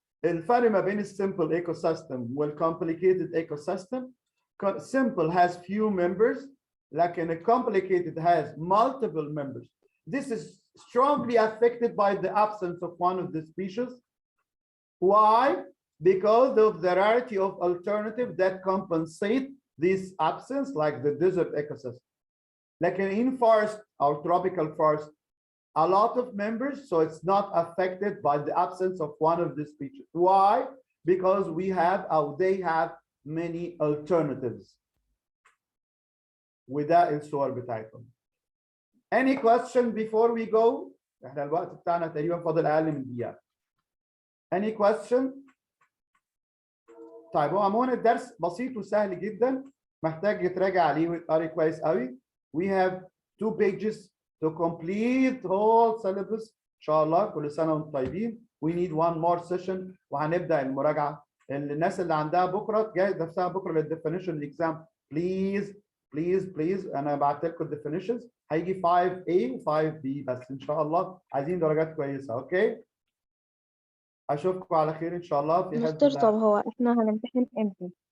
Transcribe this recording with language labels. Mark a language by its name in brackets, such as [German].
[Arabic] الفرق ما بين السمبل ecosystem والcomplicated ecosystem. [English] Simple has few members, لكن a complicated has multiple members. This is strongly affected by the absence of one of the species. Why? because of the rarity of alternative that compensate this absence, like the desert ecosystem. Like in forest or tropical forest, a lot of members, so it's not affected by the absence of one of the species. Why? Because we have, or they have, many alternatives. [Arabic] وده الصور بتاعتهم. [English] Any question before we go? [Arabic] احنا الوقت بتاعنا تقريبا فاضل اقل من دقيقة. [English] Any question? [Arabic] طيب هو عموما الدرس بسيط وسهل جدا، محتاج يتراجع عليه ويتقري كويس قوي. [English] We have 2 pages to complete whole syllabus [Arabic] ان شاء الله. كل سنة وانتم طيبين. [English] We need one more session [Arabic] وهنبدأ المراجعة. الناس اللي عندها بكرة تجهز نفسها بكرة للديفينيشن اكزام. بليز انا بعت لكم الديفينيشنز، هيجي 5A و 5B بس ان شاء الله. عايزين درجات كويسة. اوكي؟ اشوفكم على خير ان شاء الله في حفظ دكتور الله. طب هو احنا هنمتحن امتى؟